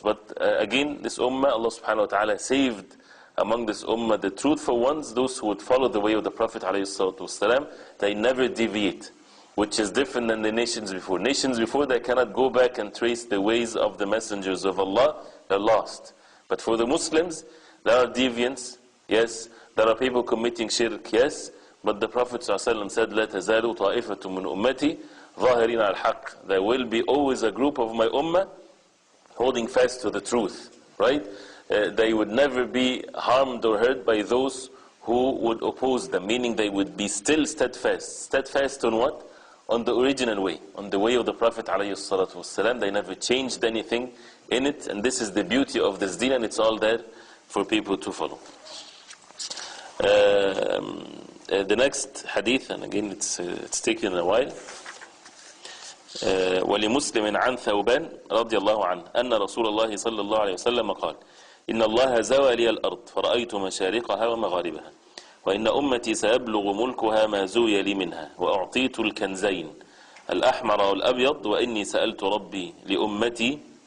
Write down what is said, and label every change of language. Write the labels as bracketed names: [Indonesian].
[English] But again, this ummah, Allah subhanahu wa ta'ala saved among this ummah the truthful ones, those who would follow the way of the Prophet alayhi salatu wasalam. They never deviate, which is different than the nations before. Nations before, they cannot go back and trace the ways of the messengers of Allah. They're lost. But for the Muslims, there are deviants, yes. There are people committing shirk, yes. But the Prophet ﷺ said, [Arabic] لا تزال طائفة من أمتي ظاهرين على الحق. [English] There will be always a group of my ummah holding fast to the truth, right? They would never be harmed or hurt by those who would oppose them, meaning they would be still steadfast. Steadfast on what? On the original way, on the way of the Prophet ﷺ. They never changed anything in it, and this is the beauty of this deen, and it's all there for people to follow. The next hadith, and again it's taken a while. [Arabic] ولمسلم عن ثوبان رضي الله عنه أن رسول الله صلى الله عليه وسلم قال إن الله زوى لي الأرض فرأيت مشارقها ومغاربها وإن أمتي سيبلغ ملكها ما زوي لي منها وأعطيت الكنزين الأحمر والأبيض وإني سألت ربي لأمتي